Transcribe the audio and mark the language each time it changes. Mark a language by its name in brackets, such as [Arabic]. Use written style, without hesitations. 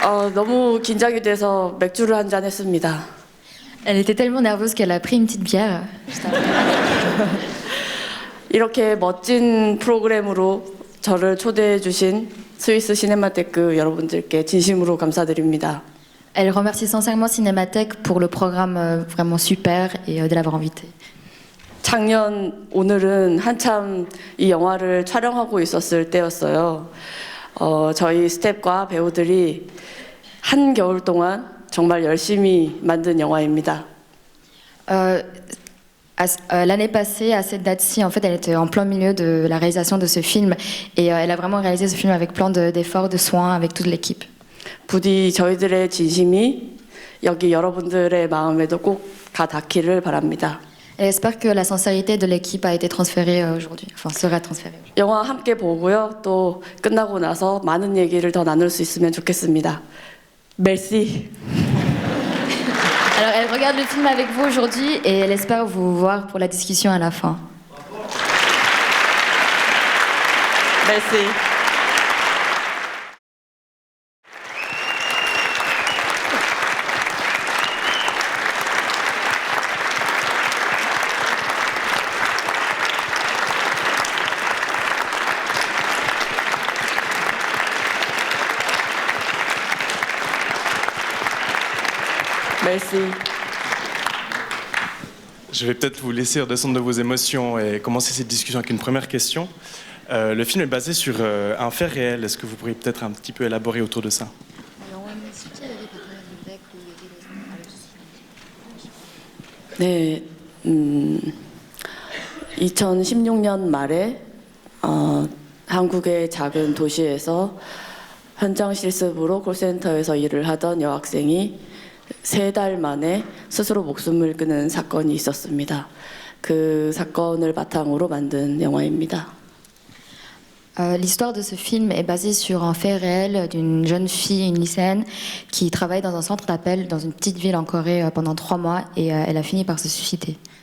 [Korean] 너무 긴장이 돼서 맥주를 한 잔 했습니다. [French] Elle était tellement nerveuse qu'elle a pris une petite bière. [Korean] 이렇게 멋진 프로그램으로 저를 초대해 주신 스위스 시네마테크 여러분들께 진심으로 감사드립니다. [French] Elle remercie sincèrement Cinémathèque pour le programme vraiment super et de l'avoir invité. [Korean] 작년 오늘은 한참 이 영화를 촬영하고 있었을 때였어요. 저희 스태프과 배우들이 한 겨울 동안 정말 열심히 만든 영화입니다. [French] L'année passée, à cette date-ci, en fait, elle était en plein milieu de la réalisation de ce film et elle a vraiment réalisé ce film avec plein d'efforts, de soins, avec toute l'équipe. [Korean] 부디 저희들의 진심이 여기 여러분들의 마음에도 꼭 다 닿기를 바랍니다. [French] Elle espère que la sincérité de l'équipe a été transférée aujourd'hui, enfin sera transférée. [Korean] 영화 함께 보고요. 또 끝나고 나서 많은 얘기를 더 나눌 수 있으면 좋겠습니다. [French] Merci. Alors elle regarde le film avec vous aujourd'hui et elle espère vous voir pour la discussion à la fin. Merci. Merci. Je vais peut-être vous laisser redescendre de vos émotions et commencer cette discussion avec une première question. Le film est basé sur un fait réel. Est-ce que vous pourriez peut-être un petit peu élaborer autour de ça? [Korean] 네, 2016년 말에 한국의 작은 도시에서 현장 실습으로 콜센터에서 일을 하던 여학생이 3달 만에 스스로 목숨을 끊은 사건이 있었습니다. 그 사건을 바탕으로 만든 영화입니다. [French] L'histoire de ce film est basée sur un fait réel d'une jeune fille, une lycéenne, qui travaille dans un centre d'appel dans une petite ville en Corée pendant 3 mois et elle a fini par se suicider.